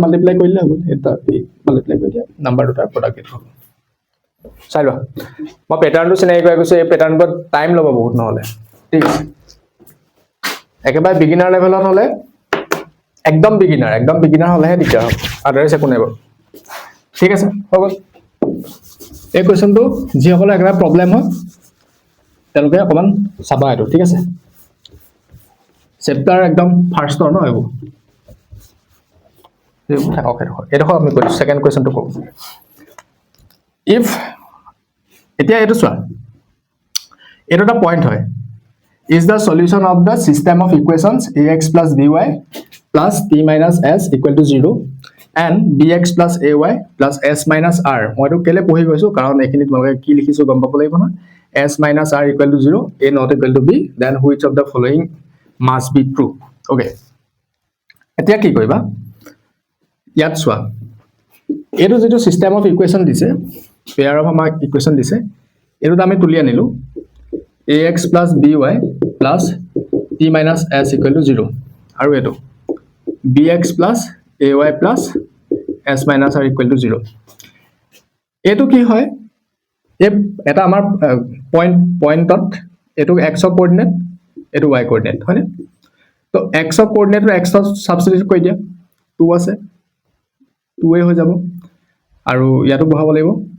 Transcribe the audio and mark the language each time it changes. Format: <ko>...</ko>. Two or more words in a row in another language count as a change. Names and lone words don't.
<as>মাল্টিপ্লাই কৰিলে হ'ব এটা মাল্টিপ্লাই কৰি দিয়া নাম্বাৰ দুটাৰ প্ৰডাক্ট হ'ব চাই লোৱা মই প্যাটাৰ্নটো চিনাই গৈ গৈছো এই প্যাটাৰ্নটোত টাইম ল'ব বহুত নহলে ঠিক আছে একেবাৰে</as> <en>beginner levelত</en> <as>হলে একদম বিগিনাৰ হলেহে দিগদাৰ হ'ব আদাৰস একো নাই বাৰু ঠিক আছে হ'ব এই কোৱেশ্চনটো যি সকলৰ একেবাৰে প্ৰবলেম হয় তেওঁলোকে অকমান চাবা এটো ঠিক আছে চেপ্টাৰ একদম ফাৰ্ষ্টৰ ন এইবোৰ থাকক এডোখৰ আমি কৈছো সেকেন্ড কোৱেশ্চনটো কম if এতিয়া এটো চোৱা এটো এটা পইণ্ট হয়</as> <en>is the solution of the system of equations ax plus by plus t minus s equal to 0 and bx plus ay plus s minus r</en> <as>মই তো কেলে পঢ়ি গৈছো কাৰণ এখিনি তোমালোকে কি লিখিছো গম পাব লাগিব না</as> <en>s minus r equal to 0 a not equal to b then which of the following must be true okay</en> <as>এতিয়া কি কৰিবা ইয়াত চোৱা এটো যেটো</as> <en>সিস্টেম of equation</en> <as>দিছে</as> <en>pair of</en> <as>আমাক ইকুয়েশন দিছে এটো আমি তুলি আনিলো</as> <en>ax plus by plus t minus s equal to 0</en> <as>আৰু এটো</as> <en>bx plus ay plus s minus r equal to 0</en> <as>এটো কি হয় এটা আমাৰ পয়েন্টত এটো x কোঅৰ্ডিনেট এটো y কোঅৰ্ডিনেট হয়নে তো x কোঅৰ্ডিনেট x সাবস্টিটিউট কৰি দিয়া 2 আছে 2a হৈ যাব আৰু ইয়াটো বহাব লাগিব</as>